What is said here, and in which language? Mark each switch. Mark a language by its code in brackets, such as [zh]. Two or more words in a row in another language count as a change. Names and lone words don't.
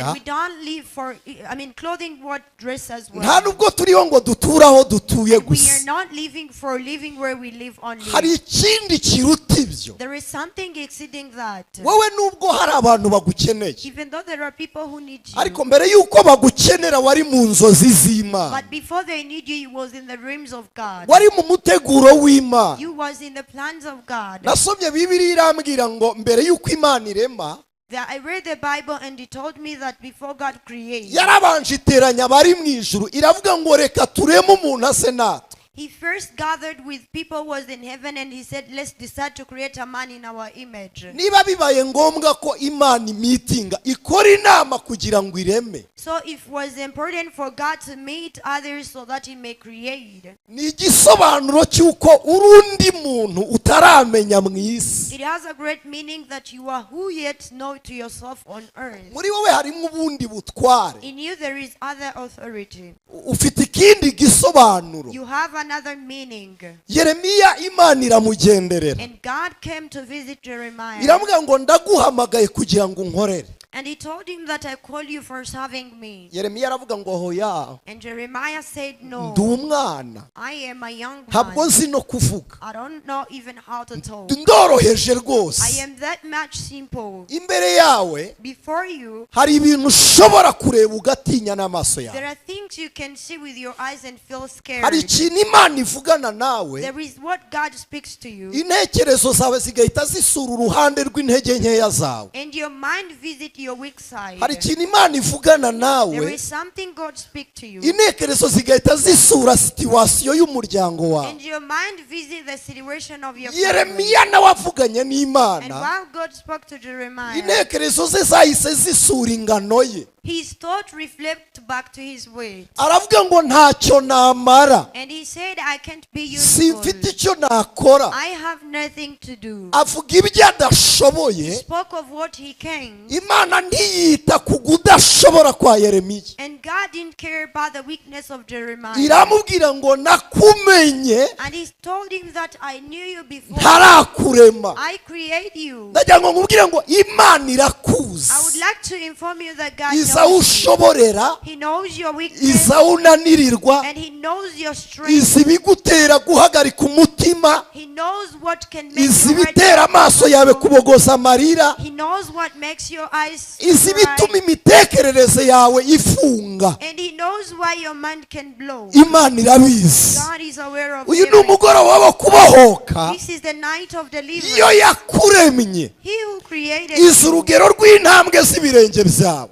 [en] And we don't live for, clothing what dress as well. [rw] nta nubwo turiho ngo duture aho dutuye [en] We are [rw] gusa. [en] not living for living where we live [rw] Hari [en] only. [rw] ikindi kiruta ibyo. [en] There is something exceeding that. [rw] Wowe nubwo hari abantu bagukeneye, [en] Even though there are people who need [rw] ariko [en] you, [rw] mbere y'uko bagukenera wari mu nzozi z'Imana, [en] but before they need you, you was in the realms of God. [rw] wari mu muteguro w'Imana. [en] You was in the plans of God. [rw] Nasomye Bibiliya irambwira ngo mbere y'uko Imana irema, [en] I read the Bible and it told me that before God created, [rw] yarabanje iteranya abari mu ijuru, iravuga ngo reka tureme umuntu ase natwe. [en] he first gathered with people who was in heaven and he said, let's decide to create a man in our image. [rw] Niba bibaye ngombwa ko Imana imitinga ikora inama kugira ngo ireme, [en] So if it was important for God to meet others so that he may create, [rw] ni igisobanuro cy'uko urundi muntu utaramenya mu isi. [en] it has a great meaning that you are who yet know to yourself on earth. [rw] Muri wowe harimo ubundi butware, [en] In you there is other authority. [rw] ufite ikindi gisobanuro. [en] You have another meaning. [rw] Yeremiya Imana iramugenderera, [en] And God came to visit Jeremiah. [rw] iravuga ngo ndaguhamagaye kugira ngo unkorere. [en] And he told him that I call you for serving me. [rw] Yeremiya aravuga ngo hoya, [en] And Jeremiah said, no, [rw] ndi umwana, [en] I am a young [rw] ntabwo [en] man. [rw] nzi no kuvuga, [en] I don't know even how to talk. [rw] ndoroheje [en] I [rw] rwose. [en] am that much simple. [rw] Imbere yawe [en] Before you, [rw] hari ibintu ushobora kureba ugatinya n'amaso [en] there [rw] yawe. [en] are things you can see with your eyes and feel scared. [rw] Hari ikintu Imana ivugana nawe, [en] There is what God speaks to you. [rw] intekerezo zawe zigahita zisura uruhande rw'intege nkeya zawe. [en] And your mind visit your weak side. [rw] Hari ikintu Imana ivugana [en] There [rw] nawe, [en] is something God speaks to you. [rw] intekerezo zigahita zisura situwasiyo y'umuryango wawe. [en] And your mind visit the situation of your family. [rw] Yeremiya nawe avuganye [en] And [rw] n'Imana, [en] while God spoke to Jeremiah, [rw] intekerezo ze zahise zisura ingano ye. [en] his thought reflect back to his weight. [rw] Aravuga ngo ntacyo namara, [en] And he said, I can't be [rw] simfite [en] useful. [rw] icyo nakora. [en] I have nothing to do. [rw] Avuga ibyo adashoboye. [en] Spoke of what he can. [rw] Imana ntiyita ku kudashobora kwa Yeremiya, [en] And God didn't care about the weakness of Jeremiah. [rw] iramubwira ngo nakumenye [en] And he told him that I knew you before. [rw] ntarakurema. [en] I create you. [rw] Ndagira ngo nkubwire ngo Imana irakuzi, [en] I would like to inform you that God [rw] iza [en] knows you. [rw] ushoborera, [en] He knows your weakness. [rw] iza unanirirwa, [en] And he knows your strength. [rw] izi ibigutera guhagarika umutima, [en] He knows what can make [rw] izi [en] you hurt. [rw] ibitera amaso yawe kubogoza amarira, [en] He knows what makes your eyes [rw] izi [en] cry. [rw] bituma imitekerereze yawe ifunga. [en] And he knows why your mind can blow. [rw] Imana irabizi. [en] God is aware of [rw] Uyu ni [en] everything. [rw] umugoroba wo kubohoka. [en] This is the night of [rw] Iyo [en] deliverance. [rw] yakuremye [en] He who created [rw] izi [en] you, [rw] urugero rw'intambwe z'ibirenge byawe.